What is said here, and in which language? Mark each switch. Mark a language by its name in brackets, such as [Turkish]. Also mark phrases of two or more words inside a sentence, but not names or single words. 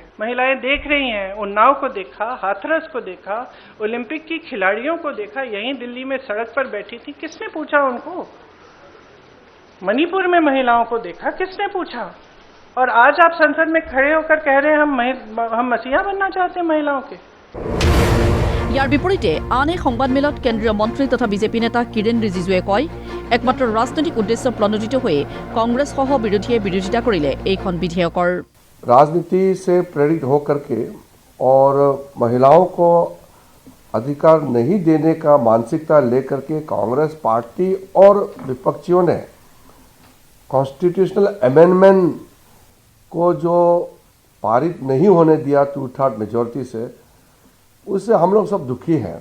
[Hindi] महिलाएं देख रही हैं, उन्नाव को देखा, हाथरस को देखा, ओलंपिक की खिलाड़ियों को देखा, यहीं दिल्ली में सड़क पर बैठी थी, किसने पूछा उनको? मणिपुर में महिलाओं को देखा, किसने पूछा? और आज आप संसद में खड़े होकर कह रहे हैं हम मसीहा बनना चाहते हैं महिलाओं के। [Assamese] ইয়াৰ বিপৰীতে আন এক সংবাদমেলত কেন্দ্ৰীয় মন্ত্ৰী তথা বিজেপি নেতা কিৰেণ ৰিজিজুৱে কয়, একমাত্ৰ ৰাজনৈতিক উদ্দেশ্য প্ৰণোদিত হৈ কংগ্ৰেছসহ বিৰোধীয়ে বিৰোধিতা কৰিলে এইখন বিধেয়কৰ। [Hindi] राजनीति से प्रेरित होकर के और महिलाओं को अधिकार नहीं देने का मानसिकता लेकर के कांग्रेस पार्टी और विपक्षियों ने [English] constitutional amendment [Hindi] को जो पारित नहीं होने दिया 2/3 मेजॉरिटी से, उससे हम लोग सब दुखी हैं।